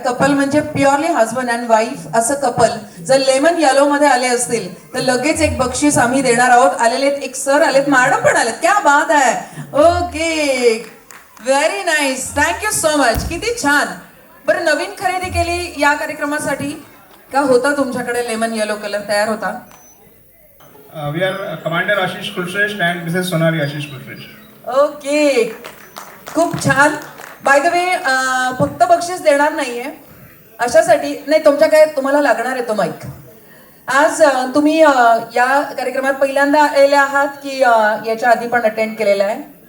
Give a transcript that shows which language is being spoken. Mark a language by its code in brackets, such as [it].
[mr] Couple म्हणजे [en] purely husband and wife [mr] असं couple जर लेमन येलो मध्ये आले असतील तर लगेच एक बक्षीस आम्ही देणार आहोत. आलेले एक सर आलेत, मॅडम पण आलेत. क्या बात आहे. Okay, [en] Very nice, thank you so much. [mr] किती छान. बरं, नवीन खरेदी केली या कार्यक्रमासाठी का होता तुमच्याकडे लेमन येलो कलर तयार होता? [en] We are Commander Ashish Kulshresht and Mrs. Sonali Ashish Kulshresht. [mr] Okay, खूप छान. [en] by the way, [mr] फक्त बक्षीस बक्षीस देणार नाहीये अशासाठी नाही तुमच्या काय तुम्हाला लागणार आहे तो माईक. आज तुम्ही या कार्यक्रमात पहिल्यांदा आलेले आहात की याच्या आधी पण अटेंड केलेला आहे?